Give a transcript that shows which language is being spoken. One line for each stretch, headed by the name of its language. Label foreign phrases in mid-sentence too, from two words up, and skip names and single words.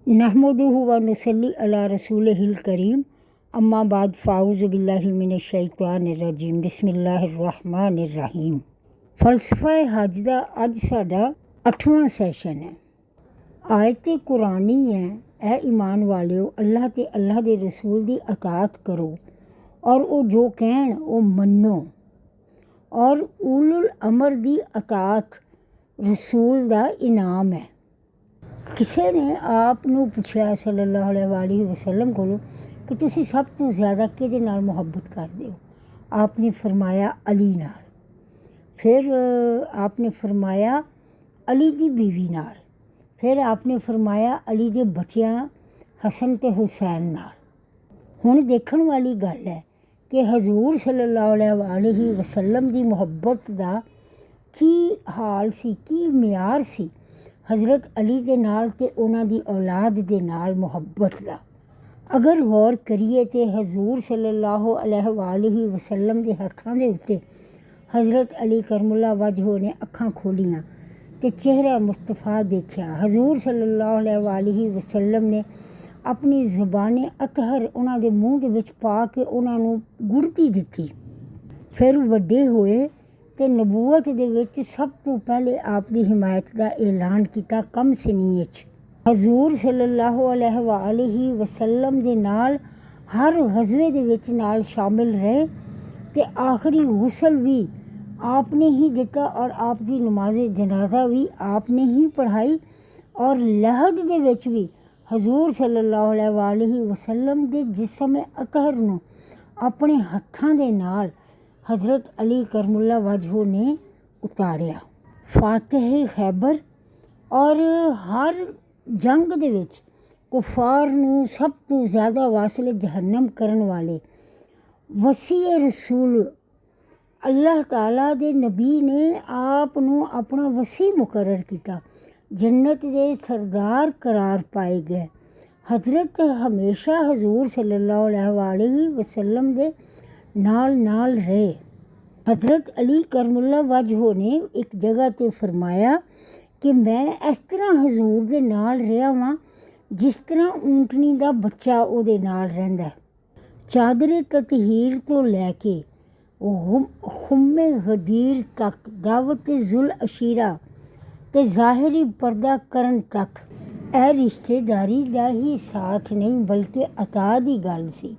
Arabic: نحمده ونصلي على رسوله الكريم أما بعد فأعوذ بالله من الشيطان الرجيم بسم الله الرحمن الرحيم.
Punjabi: فلسفہ حج کا اج ساڈا 8واں سیشن ہے. آیت قرآنی ہے، اے ایمان والیو اللہ تے اللہ دے رسول دی اطاعت کرو اور وہ جو کہن وہ منو، اور
Arabic: أولي الأمر
Punjabi: دی اطاعت رسول دا انعام ہے. کسی نے آپ نوں پچھیا
Arabic: صلى الله عليه وسلم
Punjabi: کولوں کہ تسی سب تو زیادہ کہدے نال محبت کردے ہو? آپنے فرمایا علی نال. فیر آپنے فرمایا علی دی بیوی نال. فیر آپنے فرمایا علی دے بچیاں حسن تے حسین نال. ہن دیکھن والی گل ہے کہ حضور
Arabic: صلى الله عليه وسلم
Punjabi: دی محبت دا کی حال سی، کی معیار سی حضرت علی دے نال تے انہاں دی اولاد دے نال محبت دا. اگر غور کریے تو حضور
Arabic: صلى الله عليه وسلم
Punjabi: دے ہتھاں دے اتے حضرت علی
Arabic: كرم الله وجهه
Punjabi: نے اکھاں کھولیاں تے چہرہ مصطفیٰ دیکھا. हजूर
Arabic: صلى الله عليه وسلم
Punjabi: نے اپنی زبانے اطہر انہاں دے منہ دے وچ پا کے انہاں نوں گڑتی دتی. فیر وڈے ہوئے تے نبوت دے وچ سب تو پہلے آپ دی حمایت کا اعلان کیا کم سنی چ. हजूर
Arabic: صلى الله عليه وسلم
Punjabi: دے نال ہر غزوے دے وچ نال شامل رہے تے آخری غسل بھی آپنے ہی دتا اور آپ دی نماز جنازہ بھی آپنے ہی پڑھائی، اور لحد دے وچ بھی حضور
Arabic: صلى الله عليه وسلم
Punjabi: دے جسم اطہر نوں اپنے ہتھاں دے نال حضرت علی
Arabic: كرم الله وجهه
Punjabi: نے اتاریا. فاتح خیبر اور ہر جنگ دے وچ کفار نوں سب تو زیادہ واصل جہنم کرن والے وصی رسول اللہ تعالیٰ دے نبی نے آپ نوں اپنا وصی مقرر کیا. جنت دے سردار قرار پائے گئے. حضرت ہمیشہ حضور
Arabic: صلى الله عليه وسلم
Punjabi: دے نال نال رہے. حضرت علی
Arabic: كرم الله وجهه
Punjabi: نے ایک جگہ تے فرمایا کہ میں اس طرح حضور دے نال رہا واں جس طرح اونٹنی دا بچہ اوہدے نال رہندا ہے. چادرے تطہیر تو لیکے خمے غدیر تک، دعوت ذوالعشیرہ تے ظاہری پردہ کرن تک اے رشتہ داری دا ہی ساتھ نہیں بلکہ عطا دی گل سی.